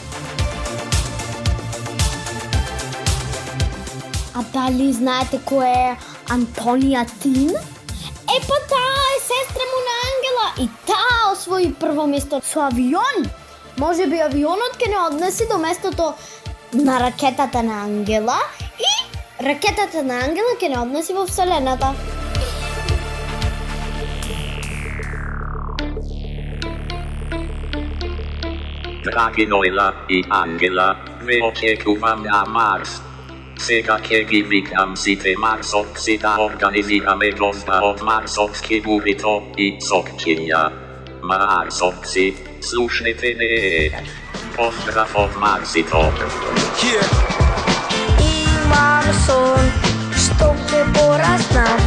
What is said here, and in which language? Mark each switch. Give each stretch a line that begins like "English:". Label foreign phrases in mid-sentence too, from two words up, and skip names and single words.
Macedonian: А дали знаете кој е Антонија Тин? Па таа е сестра му на Ангела и таа освои прво место со авион. Може би авионот ќе не однеси до местото на ракетата на Ангела и ракетата на Ангела ќе не однеси во Вселената. Драги Ноела и Ангела, ве очекувам на Марс. Сега ќе ги викам сите марсовци да организираме гозба од марсовски бурито и сокчиња. Марсовци, слушнете ме. Поздрав од Марсито. Имам сон, што ќе пораснам.